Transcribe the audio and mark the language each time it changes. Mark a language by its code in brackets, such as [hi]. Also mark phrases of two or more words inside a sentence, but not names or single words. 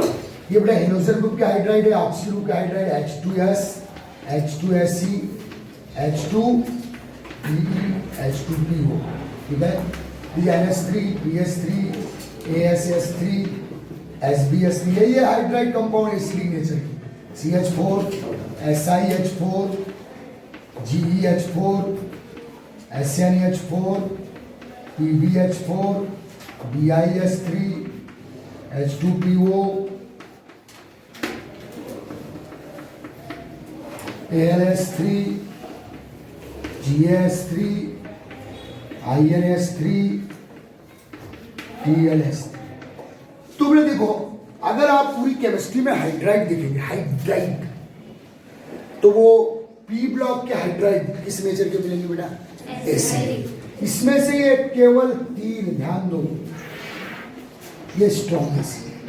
[hi] ये बेटा [en] halogen group [hi] के हाइड्राइड है, [en] oxy group [hi] के हाइड्राइड H2S, H2Se, H2Pe, H2PO. ठीक है. ये NH3, BH3, ASS3, SbS3, ये हाइड्राइड कंपाउंड [en] acidic nature [hi] की. CH4, SiH4, GeH4, SnH4, PbH4, BiS3, H2PO, AlS3, GS3, InS3, TlS3. तो बेटा देखो, अगर आप पूरी केमिस्ट्री में हाइड्राइड देखेंगे, हाइड्राइड, तो वो [en] p block [hi] के हाइड्राइड किस नेचर के मिलेंगे बेटा, एसिड. इसमें से ये केवल 3, ध्यान दो, ये [en] strong acid.